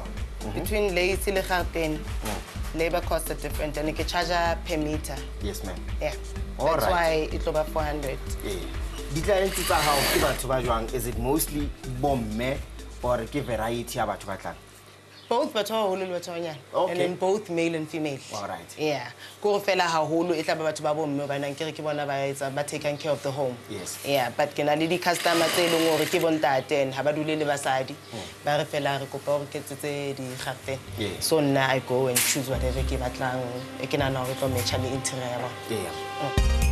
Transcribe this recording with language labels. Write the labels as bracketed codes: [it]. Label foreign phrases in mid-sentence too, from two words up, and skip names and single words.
[en] Between lace and curtain, labor costs are different, and you can charge per meter. Yes, ma'am. Yeah. That's why it's over 400. The clients are how is it mostly bomme or a variety of batho? Both okay. And then both male and female. All right. [st] Yeah. Go fela haholo e tla ba batho ba bomme ba nang ke re ke bona ba etsa ba [en] taking care of the home. Yes. [st] Yeah, but ke na le di customer tse leng hore ke bontate ha ba dule le basadi. Ba re fela re kopa hore ke tsetse di garte. [en] So now I go and choose whatever [st] ke batlang e ke na hore tlo matcha le interior ya bona. [en] Yeah.